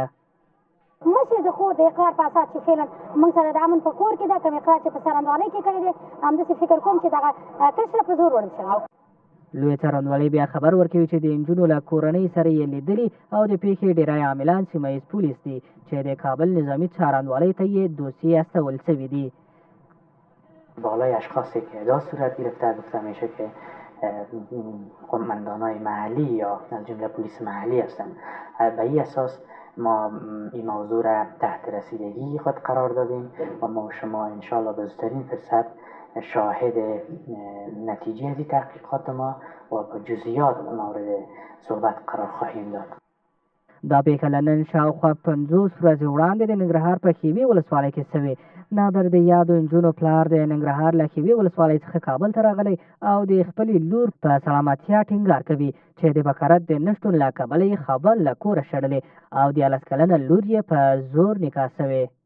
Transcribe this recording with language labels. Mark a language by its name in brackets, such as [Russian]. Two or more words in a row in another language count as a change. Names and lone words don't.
[Pashto] مشر د خور د اقرار په اساس چې فعلا موږ سره د امن په کور کې ده، کوم اقرار چې په څرنګوالۍ کې کړی دی همداسې فکر کوم چې دغه کشره په زور وړل شوی. لوی څارنوالۍ بیا خبر ورکوي چې د نجونو له کورنۍ سره یې لیدلي او د پیښې ډیری عاملان سیمه ییز پولیس دي چې د کابل نظامی څارنوالۍ ته یې دوسیه استول شوي دي. [Persian] بالای اشخاصی که دا صورت گرفته گفته میشه که قماندانای محلی یا از جمله پلیس محلی هستند. به این اساس ما این موضوع را تحت رسیدگی خود قرار دادیم و ما شما انشالله به زودترین فرصت شاهد نتیجه از تحقیقات ما و با جزئیات مورد صحبت قرار خواهیم داد. [Pashto] دا پیښه له نن شاوخوا 50 ورځې وړاندې د ننګرهار په ښېوې ولسوالۍ کې شوې. نادر د یادو نجونو پلار د ننګرهار له ښېوې ولسوالۍ څخه کابل ته راغلی او د خپلې لور په سلامتیا ټینګار کوي چې د بکارت د نشتون له کبله یې خبر له کوره شړلې او 11 کلنه لور یې په زور نکاح شوې.